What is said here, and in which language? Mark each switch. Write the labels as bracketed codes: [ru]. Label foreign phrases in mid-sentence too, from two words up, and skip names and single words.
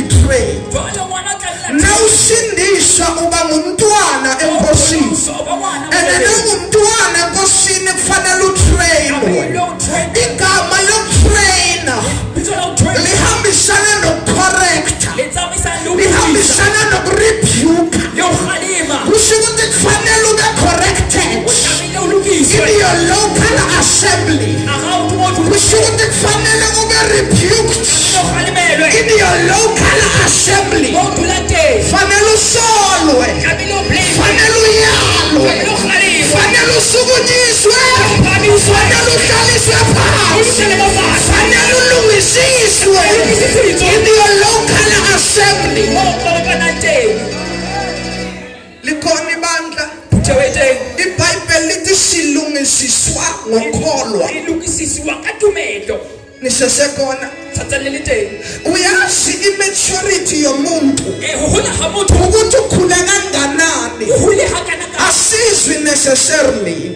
[en] trained. [st] Jwale ngwana tla [zu] Nawusindiswa uba ngumntwana enkosini. And nawungumntwana enkosini kufanele utrainwe. Igama lokutraina lihambisana nokucorrecta. Lihambisana nokurebuke. Kusho ukuthi kufanele ube corrected [en] in your local assembly. [zu] Kusho ukuthi kufanele ube rebuked [en] in your local assembly. [zu] Fanele usolwe, fanele uyalwe, fanele usukunyiswe, fanele uhlaliswe phansi, fanele ulungisiswe [en] in your local assembly. [zu] Likhona ibandla iBhayibheli lithi silungisiswa ngokholwa. Nisesekhona uyazi immaturity yomuntu ukuthi ukhula kanganani asizwi necessarily